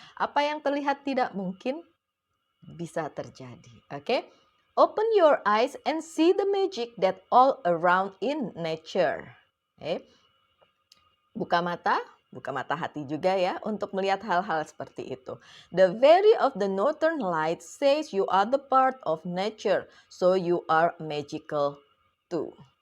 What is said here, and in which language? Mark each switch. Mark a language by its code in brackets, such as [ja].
[id] Apa yang terlihat tidak mungkin bisa terjadi. Oke? [en] Open your eyes and see the magic that all around in nature. Okay? [id] Buka mata hati juga ya untuk melihat hal-hal seperti itu. [en] The very of the northern light says you are the part of nature, so you are magical too.